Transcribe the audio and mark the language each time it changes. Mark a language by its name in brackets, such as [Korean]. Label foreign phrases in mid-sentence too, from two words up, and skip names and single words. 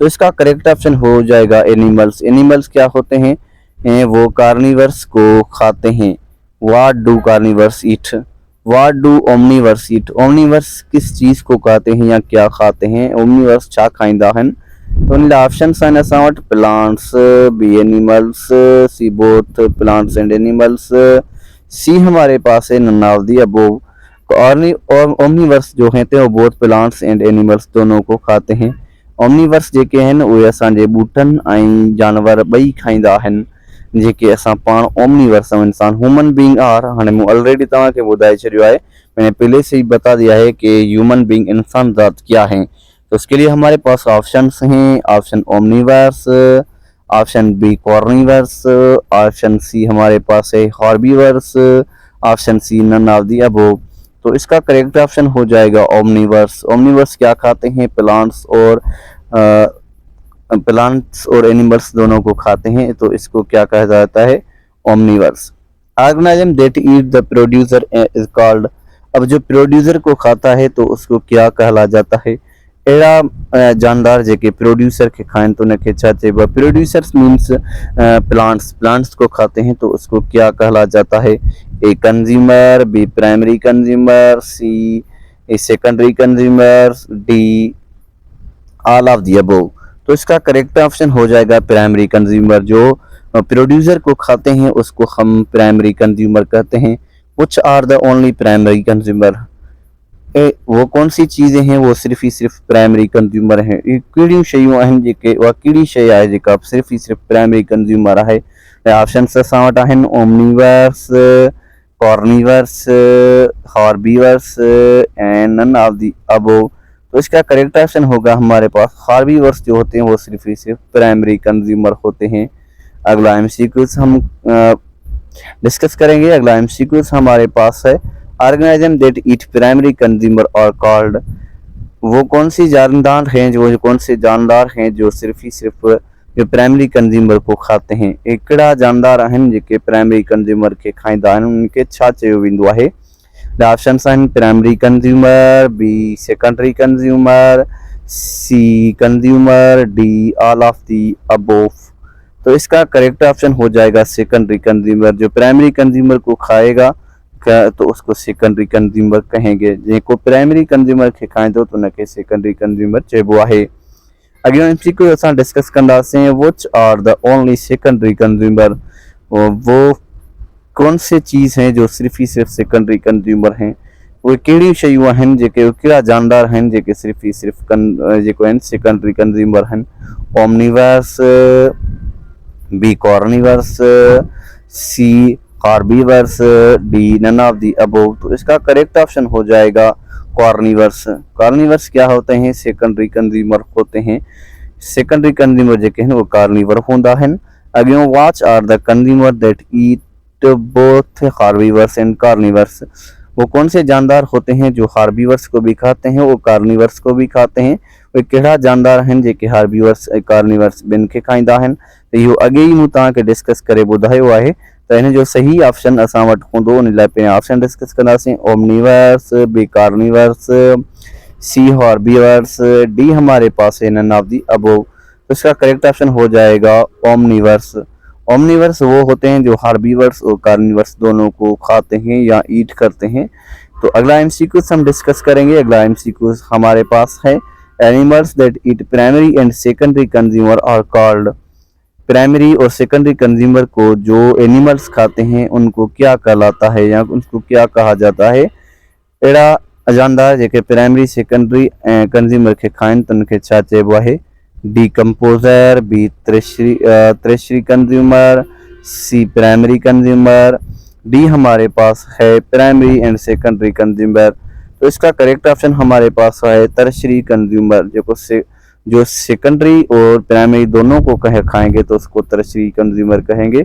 [Hindi] तो इसका [English] correct option [Hindi] हो जाएगा एनिमल्स। एनिमल्स क्या होते हैं? वो कार्निवर्स को खाते हैं। [English] What do carnivores eat? What do omnivores eat? [Hindi] ओमनीवर्स किस चीज़ को खाते हैं या क्या खाते हैं? [Sindhi] ओमनीवर्स छा खाइंदा हन? तो इन ऑप्शंस आहिनि असां वटि [English] plants, B animals, C both plants and animals, C [Hindi] हमारे पास है [English] none of the above. [Hindi] और ओमनीवर्स जो हैं वो [English] both plants and animals [Hindi] दोनों को खाते हैं। [Sindhi] ओमनीवर्स जेके आहिनि उहे असांजे ॿूटनि ऐं जानवर ॿई खाईंदा आहिनि, जेके असां पाण ओमनीवर्स ऐं इंसान [English] human being are. [Sindhi] हाणे मूं ऑलरेडी तव्हांखे ॿुधाए छॾियो आहे, [Hindi] मैंने पहले से ही बता दिया है कि [English] human being [Hindi] इंसान ज़ात क्या है। तो उसके लिए हमारे पास ऑप्शंस हैं, [English] option omnivores, option B carnivores, option C [Hindi] हमारे पास है [English] herbivores, option C none of the above. [Hindi] तो इसका [English] correct option [Hindi] हो जाएगा ओमनीवर्स। ओमनीवर्स क्या खाते हैं? प्लांट्स और एनिमल्स दोनों को खाते हैं, तो इसको क्या कहा जाता है? ओमनीवर्स। [English] organism that eat the producer is called. [Hindi] अब जो प्रोड्यूसर को खाता है तो उसको क्या कहला जाता है? [Sindhi] अहिड़ा जानदार जेके प्रोड्यूसर के खाएं तो उनके छा चइबो? [English] producers means plants [Hindi] को खाते हैं, तो उसको क्या कहला जाता है? [English] A consumer, B primary consumer, C a secondary consumer, D all of the above. [Hindi] तो इसका [English] correct option [Hindi] हो जाएगा [English] primary consumer. [Hindi] जो प्रोड्यूसर को खाते हैं उसको हम [English] primary consumer [Hindi] कहते हैं। [English] which are the only primary consumer? [Hindi] वो कौन सी चीज़ें हैं वो सिर्फ ही सिर्फ [English] primary consumer [Hindi] हैं? [Sindhi] कहिड़ियूं शयूं आहिनि जेके उहा कहिड़ी शइ आहे जेका सिर्फ ही सिर्फ [English] primary consumer [Sindhi] आहे? ऑप्शंस असां वटि आहिनि [English] omnivores, carnivores, herbivores and none of the above. [Hindi] तो इसका [English] correct option [Hindi] होगा हमारे पास हॉर्बीवर्स जो होते हैं वो सिर्फ ही सिर्फ [English] primary consumer [Hindi] होते हैं। अगला एमसीक्यूज हम डिस्कस करेंगे। अगला एमसीक्यूज हमारे पास है [English] organism that eat primary consumer are called. [Hindi] वो कौन सी जानदार हैं जो कौन से जानदार हैं जो सिर्फ ही सिर्फ जो [English] primary consumer [Hindi] को खाते हैं? [Sindhi] एकड़ा जानदार आहिनि जेके [English] primary consumer [Sindhi] के खाईंदा आहिनि, उनखे छा चयो वेंदो आहे? [English] The options आहिनि primary consumer, B secondary consumer, C consumer, D all of the above। [Hindi] तो इसका [English] correct option [Hindi] हो जाएगा [English] secondary consumer. [Hindi] जो [English] primary consumer [Hindi] को खाएगा तो उसको [English] secondary consumer [Hindi] कहेंगे। [Sindhi] जेको [English] primary consumer [Sindhi] के खाईंदो तो उनखे [English] secondary consumer [Sindhi] चइबो आहे। अॻियां एमसीक्यू असां डिस्कस कंदासीं। [English] Which are the only secondary consumer? [Hindi] वो कौन से चीज़ हैं जो सिर्फ ही सिर्फ [English] secondary consumer [Hindi] हैं? [Sindhi] वो कहिड़ियूं शयूं आहिनि जेके कहिड़ा जानदार आहिनि जेके सिर्फ ही सिर्फ जेको आहिनि [English] secondary consumer [Sindhi] आहिनि? [English] ओमनीवर्स, B carnivores, C herbivores, D none of the above. [Hindi] तो इसका [English] correct option [Hindi] हो जाएगा कॉर्निवर्स। कॉर्निवर्स क्या होते हैं? [English] secondary consumer [Hindi] होते हैं। [English] secondary consumer [Hindi] जेके हैं वो कार्निवर [Sindhi] होंदा आहिनि। [English] अॻियों which are the consumer that eat both herbivores and carnivores? [Hindi] वो कौन से जानदार होते हैं जो हार्बीवर्स को भी खाते हैं वो कार्निवर्स को भी खाते हैं? [Sindhi] वो कहिड़ा जानदार आहिनि जेके हार्बीवर्स ऐं कार्निवर्स ॿिनि खे खाईंदा आहिनि? त इहो अॻे ई मूं तव्हांखे डिस्कस करे ॿुधायो आहे। तो इन जो सही ऑप्शन असां वटि हूंदो, उन लाइ पहिरियों ऑप्शन डिस्कस कंदासीं। [English] ओमनीवर्स, B carnivores, C herbivores, D [Hindi] हमारे पास है [English] none of the above. [Hindi] तो इसका [English] correct option [Hindi] हो जाएगा ओमनीवर्स। ओमनीवर्स वो होते हैं जो हार्बीवर्स और कार्निवर्स दोनों को खाते हैं या ईट करते हैं। तो अगला एमसीक्यू हम डिस्कस करेंगे। अगला एमसीक्यू हमारे पास है [English] animals that eat primary and secondary consumer are called. [Hindi] प्राइमरी और [English] secondary consumer [Hindi] को जो एनिमल्स खाते हैं उनको क्या कहलाता है या उनको क्या कहा जाता है? [Sindhi] अहिड़ा जानदार जेके [English] primary secondary consumer [Sindhi] के खाइन तो उनके छा चइबो आहे? [English] डीकम्पोजर, B tertiary consumer, C primary consumer, D [Hindi] हमारे पास है [English] primary and secondary consumer. [Hindi] तो इसका [English] correct option [Hindi] हमारे पास है [English] tertiary consumer. [Hindi] जो सेकेंडरी और प्राइमरी दोनों को खाएंगे तो उसको [English] tertiary consumer [Hindi] कहेंगे।